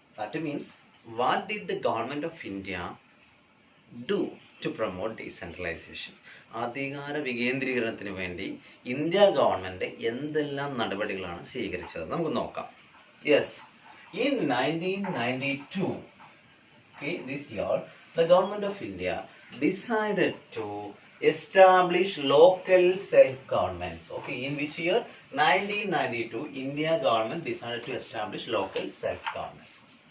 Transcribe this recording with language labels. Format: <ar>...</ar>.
<en>That means, what did the government of India do to promote decentralization?</en> <ml>അധികാര വികേന്ദ്രീകരണത്തിന് വേണ്ടി India government എന്തെല്ലാം നടപടികളാണ് സ്വീകരിച്ചത് നമുക്ക് നോക്കാം.</ml> <en>Yes, in 1992, okay, this year, the government of India decided to establish local self-governments. Okay, in which year? 1992, India government decided to establish local self-governments.</en>